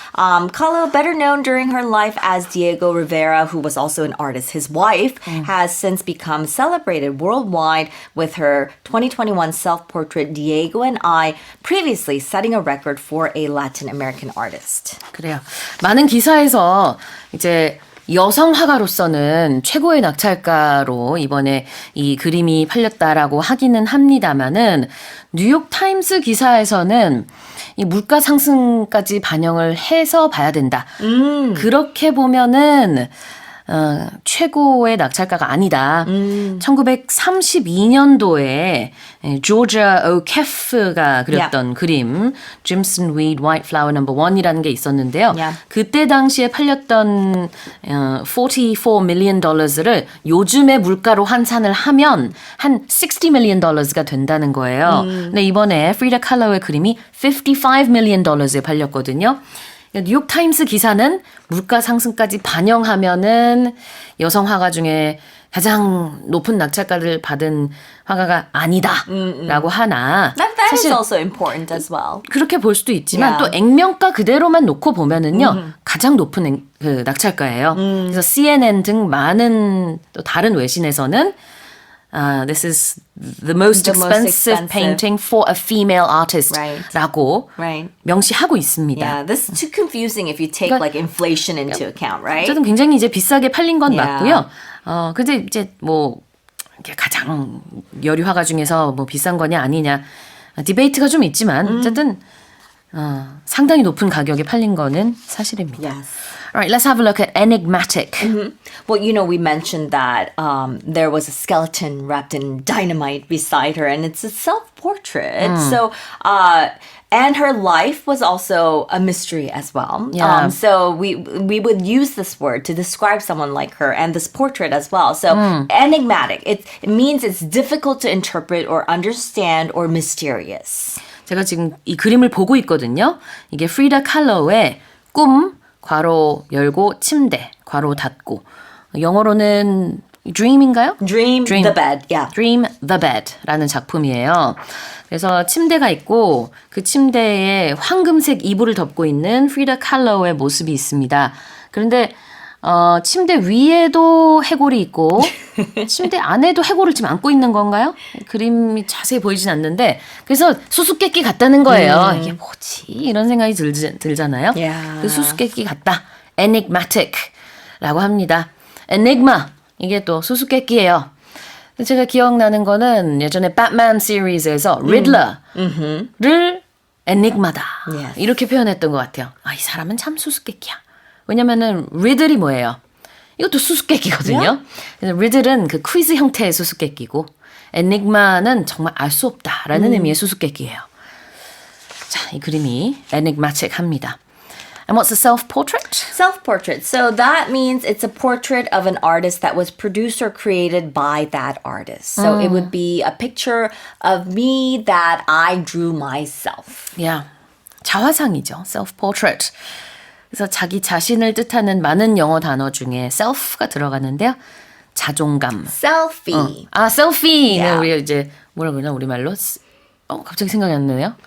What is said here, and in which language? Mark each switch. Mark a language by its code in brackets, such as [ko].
[en] Kahlo, better known during her life as Diego Rivera, who was also an artist, his wife, has since become celebrated worldwide with her 2021 self-portrait Diego and I, previously setting a record for a Latin American artist. [ko] 그래요. 많은 기사에서 이제 여성 화가로서는 최고의 낙찰가로 이번에 이 그림이 팔렸다라고 하기는 합니다만은 뉴욕 타임스 기사에서는 이 물가 상승까지 반영을 해서 봐야 된다. 그렇게 보면은 최고의 낙찰가가 아니다. 1932년도에 조지아 오케프가 그렸던 그림 Jimson Weed White Flower No. 1이라는 게 있었는데요. [en] Yeah. [ko] 그때 당시에 팔렸던 $44 million를 요즘의 물가로 환산을 하면 한 $60 million가 된다는 거예요. 근데 이번에 프리다 칼로의 그림이 $55 million에 팔렸거든요. 뉴욕 타임스 기사는 물가 상승까지 반영하면은 여성 화가 중에 가장 높은 낙찰가를 받은 화가가 아니다라고 하나 [en] That is [ko] 사실 [en] also important as well. [ko] 그렇게 볼 수도 있지만 [en] Yeah. [ko] 또 액면가 그대로만 놓고 보면은요 가장 높은 그 낙찰가예요. 그래서 CNN 등 많은 또 다른 외신에서는 [en] this is the most The most expensive expensive. painting for a female artist라고 Right. [ko] 명시하고 있습니다. [en] Yeah, this is too confusing if you take [ko] 그러니까- [en] like inflation into account, right? [ko] 어쨌든 굉장히 이제 비싸게 팔린 건 [en] Yeah. [ko] 맞고요. 근데 이제 뭐 이게 가장 여류 화가 중에서 뭐 비싼 거냐 아니냐 디베이트가 좀 있지만 어쨌든 상당히 높은 가격에 팔린 거는 사실입니다. [en] Yes. All right, let's have a look at enigmatic. Well, we mentioned that there was a skeleton wrapped in dynamite beside her, and it's a self-portrait. So, and her life was also a mystery as well. Yeah. So we would use this word to describe someone like her and this portrait as well. So enigmatic. It means it's difficult to interpret or understand or mysterious. [ko] 제가 지금 이 그림을 보고 있거든요. 이게 프리다 칼로의 꿈, 괄호 열고 침대, 괄호 닫고. 영어로는 Dream인가요? [en] Dream the bed. Yeah. [ko] Dream the Bed라는 작품이에요. 그래서 침대가 있고 그 침대에 황금색 이불을 덮고 있는 프리다 칼로의 모습이 있습니다. 그런데 침대 위에도 해골이 있고 침대 안에도 해골을 지금 안고 있는 건가요? 그림이 자세히 보이진 않는데 그래서 수수께끼 같다는 거예요. 이게 뭐지? 이런 생각이 들잖아요. [en] Yeah. [ko] 그 수수께끼 같다. Enigmatic라고 합니다. Enigma 이게 또 수수께끼예요. 제가 기억나는 거는 예전에 배트맨 시리즈에서 리들러를 엔ig마다 [en] Yes. [ko] 이렇게 표현했던 것 같아요. 아, 이 사람은 참 수수께끼야. 왜냐면은 리들이 뭐예요? 이것도 수수께끼거든요. 그래서 리들은 그 퀴즈 형태의 수수께끼고 엔ig마는 정말 알 수 없다라는 의미의 수수께끼예요. 자, 이 그림이 enigmatic합니다. [en] And what's a self-portrait? Self-portrait. So that means it's a portrait of an artist that was produced or created by that artist. So it would be a picture of me that I drew myself. [ko] Yeah. 자화상이죠. self-portrait. 그래서 자기 자신을 뜻하는 많은 영어 단어 중에 self가 들어가는데요. 자존감. [en] Selfie. [ko] 아, 셀피는 [en] Yeah. [ko] 우리 이제 뭐라 그러나 우리말로? 갑자기 생각이 안 나네요.